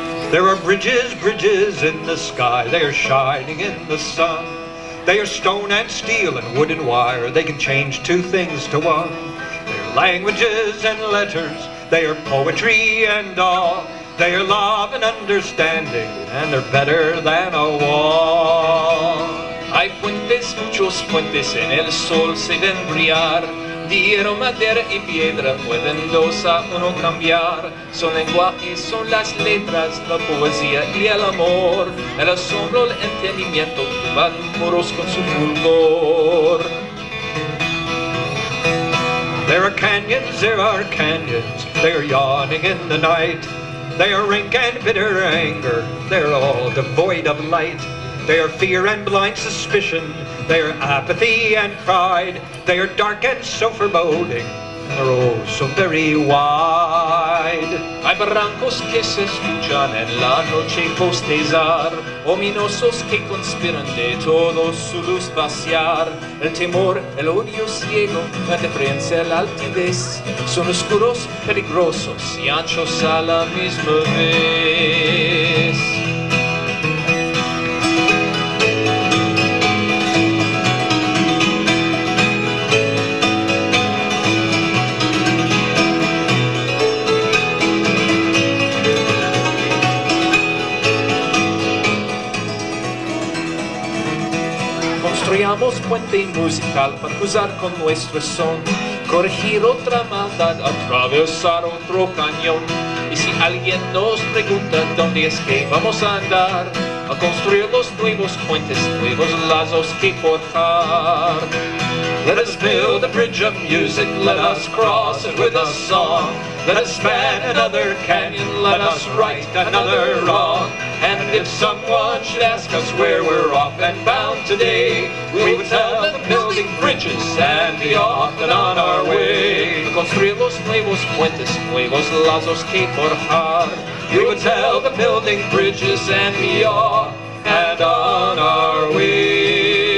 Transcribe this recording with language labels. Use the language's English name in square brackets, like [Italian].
[English] There are bridges, bridges in the sky. They are shining in the sun. They are stone and steel and wood and wire. They can change two things to one. They are languages and letters. They are poetry and awe. They are love and understanding, and they're better than a wall. [Spanish] Hay puentes, muchos puentes, en el sol se ven brillar. Dieron madera y piedra, pueden dos a uno cambiar. Son lenguajes, son las letras, la poesía y el amor. El asombro, el entendimiento, van puros con su fulgor. [English] There are canyons, there are canyons. They are yawning in the night. They are rank and bitter anger. They're all devoid of light. They are fear and blind suspicion. They are apathy and pride. They are dark and so foreboding. They're oh so very wide. [Spanish] Hay barrancos que se escuchan en la noche bostezar, ominosos que conspiran de todo su luz vaciar. El temor, el odio ciego, la deferencia, la altivez, son oscuros, peligrosos y anchos a la misma vez. Construyamos puente musical para cruzar con nuestro son, corregir otra maldad, atravesar otro cañón. Y si alguien nos pregunta dónde es que vamos a andar, a construir los nuevos puentes, nuevos lazos que forjar. [English] Let us build a bridge of music, let us cross it with a song. Let us span another canyon, let us right another wrong. And if someone should ask us where we're off and bound today, we would tell them building bridges and be off and on our way. [Spanish] Construir los nuevos puentes, nuevos lazos que forjar. [English] We would tell them building bridges and be off and on our way.